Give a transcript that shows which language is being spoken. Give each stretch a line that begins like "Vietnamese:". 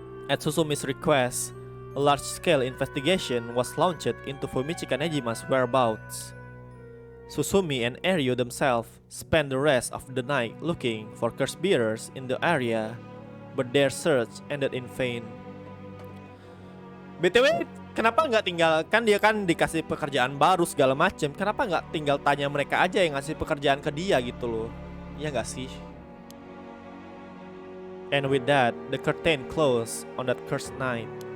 English: At Susumi's request, a large-scale investigation was launched into Fumichika Nejima's whereabouts. Susumi and Eryo themselves spent the rest of the night looking for curse bearers in the area, but their search ended in vain.
Indonesian: BTW, kenapa nggak tinggal, kan dia kan dikasih pekerjaan baru segala macem, kenapa nggak tinggal tanya mereka aja yang ngasih pekerjaan ke dia gitu loh? Iya nggak sih?
English: And with that, the curtain closed on that cursed night.